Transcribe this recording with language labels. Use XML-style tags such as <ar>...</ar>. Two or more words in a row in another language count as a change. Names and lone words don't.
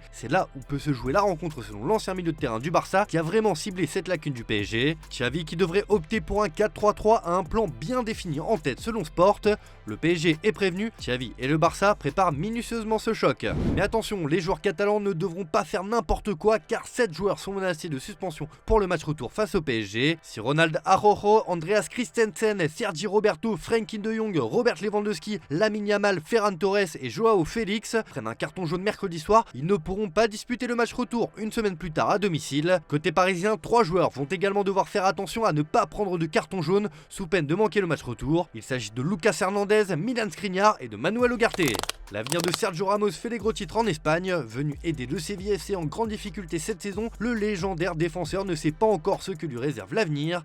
<fr>C'est là où peut se jouer la rencontre selon l'ancien milieu de terrain du Barça qui a vraiment ciblé cette lacune du PSG. Xavi qui devrait opter pour un 4-3-3 à un plan bien défini en tête selon Sport. Le PSG est prévenu, Xavi et le Barça préparent minutieusement ce choc. Mais attention, les joueurs catalans ne devront pas faire n'importe quoi car 7 joueurs sont menacés de suspension pour le match retour face au PSG. Si Ronald Araujo, Andreas Christensen, Sergi Roberto, Frenkie de Jong, Robert Lewandowski, Lamine Yamal, Ferran Torres et Joao Félix prennent un carton jaune mercredi soir, ils ne pourront pas disputer le match retour une semaine plus tard à domicile. Côté parisien, 3 joueurs vont également devoir faire attention à ne pas prendre de carton jaune sous peine de manquer le match retour. Il s'agit de Lucas Hernandez, Milan Skriniar et de Manuel Ugarte. L'avenir de Sergio Ramos fait les gros titres en Espagne. Venu aider le Sevilla FC en grande difficulté cette saison, le légendaire défenseur ne sait pas encore ce que lui réserve l'avenir.</fr>